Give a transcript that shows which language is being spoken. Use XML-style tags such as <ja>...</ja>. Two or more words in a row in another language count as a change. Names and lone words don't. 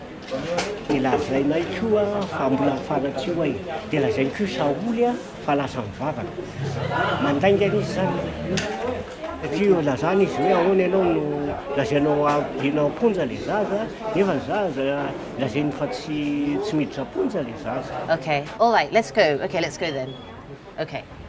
<mg>Dia lazainay koa fa mbola mifanatsy io dia lazainy koa Saoly fa lasa mivavaka. Mandaingana izy zany. Satria lazany izy hoe ahoana ianao no lazainao ampidianao amponja le zaza, nefa ny zaza lazainy fa tsy miditra amponja le zaza.</mg> <en>Okay, all right, let's go. Okay, let's go then. Okay.</en>